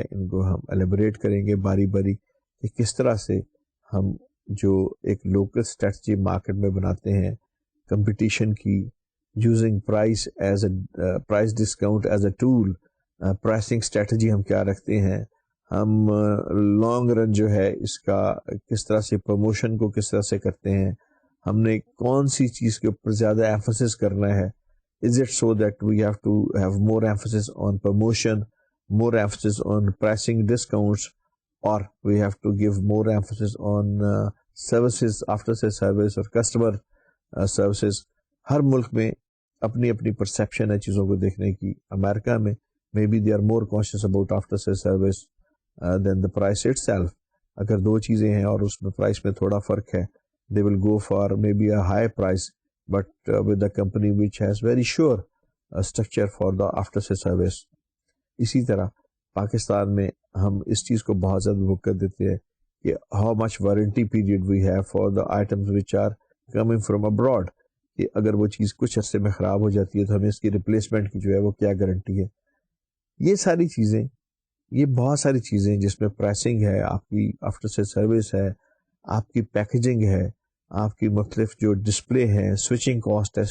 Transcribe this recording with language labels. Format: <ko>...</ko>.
<ur>ان کو ہم الیبریٹ کریں گے باری باری کہ کس طرح سے ہم جو ایک لوکل اسٹریٹجی مارکیٹ میں بناتے ہیں کمپٹیشن کی،</ur> <en>using price as a price discount as a tool,</en> <ur>pricing strategy ہم کیا رکھتے ہیں، ہم لانگ رن جو ہے اس کا کس طرح سے پروموشن کو کس طرح سے کرتے ہیں، ہم نے کون سی چیز کے اوپر زیادہ ایمفسس کرنا ہے.</ur> <en>Is it so that we have to have more emphasis on promotion, more emphasis on pricing discounts, or we have to give more emphasis on services, after sales service اور customer services.</en> <ur>ہر ملک میں اپنی اپنی perception ہے چیزوں کو دیکھنے کی. امریکہ میں</ur> <en>maybe they are more conscious about after sales service than the price itself.</en> <ur>اگر دو چیزیں ہیں اور اس میں پرائس میں تھوڑا فرق ہے،</ur> <en>they will go for maybe a high price but with a company which has very sure structure for the after sales service.</en> <ur>اسی طرح پاکستان میں ہم اس چیز کو بہت زیادہ بک کر دیتے ہیں کہ</ur> <en>how much warranty period we have for the items which are coming from abroad،</en> <ur>کہ اگر وہ چیز کچھ عرصے میں خراب ہو جاتی ہے تو ہمیں اس کی ریپلیسمنٹ کی جو ہے وہ کیا گارنٹی ہے. یہ ساری چیزیں، یہ بہت ساری چیزیں جس میں پرائسنگ ہے، آپ کی آفٹر سیل سروس ہے، آپ کی پیکیجنگ ہے، آپ کی مختلف جو ڈسپلے ہے، سوئچنگ کاسٹ ہے.</ur>